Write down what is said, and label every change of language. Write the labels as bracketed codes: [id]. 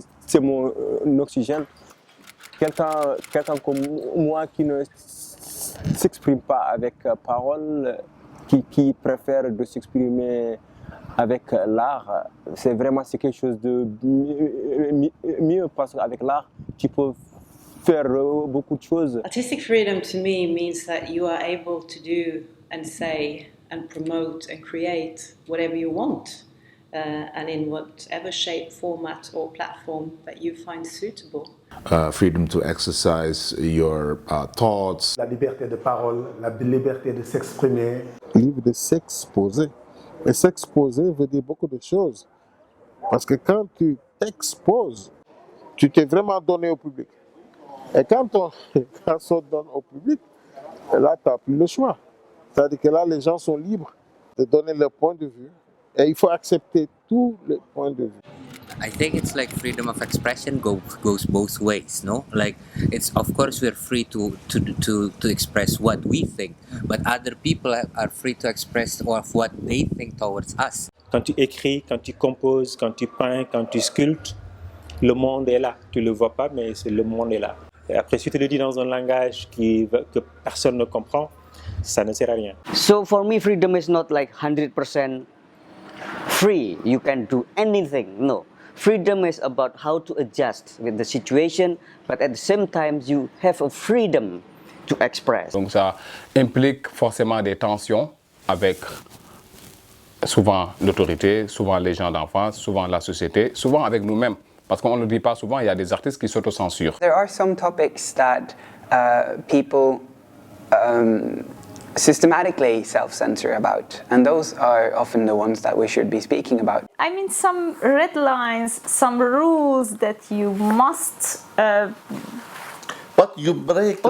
[fr] C'est mon oxygène. Quelqu'un comme moi qui ne s'exprime pas avec parole, qui préfère de s'exprimer avec l'art, c'est quelque chose de mieux parce qu'avec l'art, tu peux faire beaucoup de choses. [en] artistic freedom to me means that you are able to do and say and promote and create whatever you want and in whatever shape, format or platform that you find suitable. Freedom to exercise your thoughts. [fr] La liberté de parole, la liberté de s'exprimer. Libre de s'exposer. Et s'exposer veut dire beaucoup de choses. Parce que quand tu t'exposes, tu t'es vraiment donné au public. Et quand on se donne au public, là, tu n'as plus le choix. C'est-à-dire que là, les gens sont libres de donner leur point de vue. Et il faut accepter tous les points de vue. [en] I think it's like freedom of expression goes both ways, no? Like it's of course we're free to express what we think, but other people are free to express of what they think towards us. [fr] Quand tu écris, quand tu composes, quand tu peins, quand tu sculptes, le monde est là. Tu le vois pas, mais le monde est là. Et après, si tu le dis dans un langage que personne ne comprend, ça ne sert à rien. [en] So for me, freedom is not like 100% free. You can do anything. No. Freedom is about how to adjust with the situation, but at the same time, you have a freedom to express. [fr] Donc ça implique forcément des tensions avec souvent l'autorité, souvent les gens d'en face, souvent la société, souvent avec nous-mêmes. Parce qu'on ne le dit pas souvent, il y a des artistes qui s'autocensurent. [en] There are some topics that people systematically self-censor about, and those are often the ones that we should be speaking about. I mean, some red lines, some rules that you must But you break the